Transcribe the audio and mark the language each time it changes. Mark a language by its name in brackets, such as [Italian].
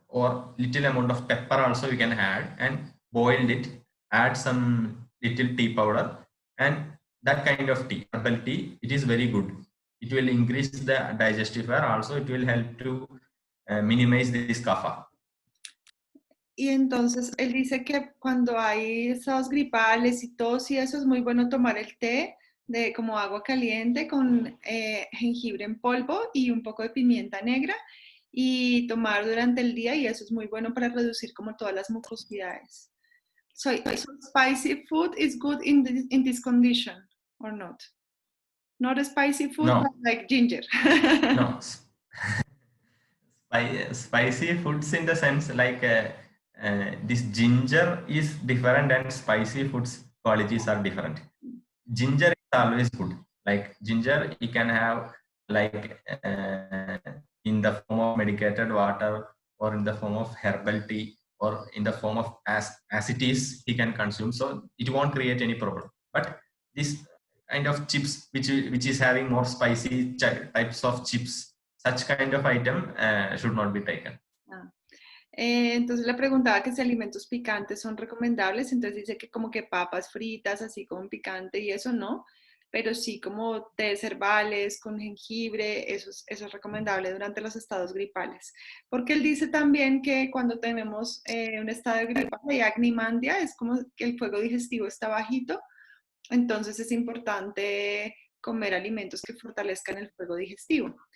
[English] or little amount of pepper also you can add and boiled it, add some little tea powder, and that kind of tea, herbal tea, it is very good. It will increase the digestive power, also it will help to minimize this kapha. [Spanish] Y entonces él dice que cuando hay estados gripales y tos y eso es muy bueno tomar el té de como agua caliente con jengibre en polvo y un poco de pimienta negra y tomar durante el día y eso es muy bueno para reducir como todas las mucosidades. [English] So spicy food is good in this condition or not? Not a spicy food, No. but like ginger. No. Spicy foods in the sense like this ginger is different and spicy foods qualities are different. Ginger is always good. Like ginger, you can have like in the form of medicated water or in the form of herbal tea or in the form of as it is, he can consume. So it won't create any problem. But this kind of chips, which is having more spicy types of chips, such kind of item should not be taken. [Spanish] Entonces le preguntaba que si alimentos picantes son recomendables, entonces dice que como que papas fritas así con picante y eso no, pero sí como tés herbales con jengibre, eso es recomendable durante los estados gripales. Porque él dice también que cuando tenemos un estado de gripa y agnimandia, es como que el fuego digestivo está bajito, entonces es importante comer alimentos que fortalezcan el fuego digestivo.